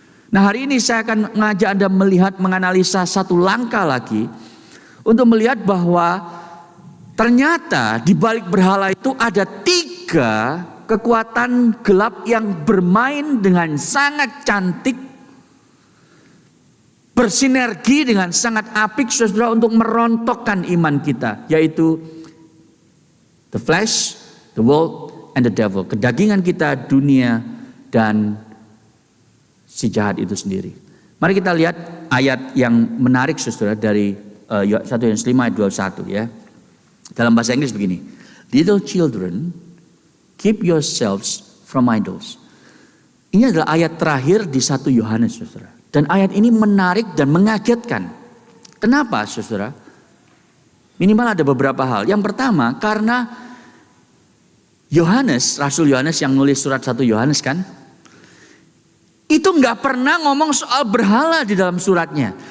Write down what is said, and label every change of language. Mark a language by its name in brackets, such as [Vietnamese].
[Indonesian] Nah, hari ini saya akan mengajak Anda melihat, menganalisa satu langkah lagi untuk melihat bahwa ternyata di balik berhala itu ada 3 kekuatan gelap yang bermain dengan sangat cantik, bersinergi dengan sangat apik, saudara, untuk merontokkan iman kita, yaitu [English] the flesh, the world, and the devil. [Indonesian] Kedagingan kita, dunia, dan si jahat itu sendiri. Mari kita lihat ayat yang menarik, saudara, dari 1 Yohanes 5 ayat 21 ya. Dalam bahasa Inggris begini. [English] Little children, keep yourselves from idols. [Indonesian] Ini adalah ayat terakhir di 1 Yohanes, saudara. Dan ayat ini menarik dan mengagetkan. Kenapa, saudara? Minimal ada beberapa hal. Yang pertama, karena Yohanes, Rasul Yohanes yang nulis surat 1 Yohanes kan, itu nggak pernah ngomong soal berhala di dalam suratnya.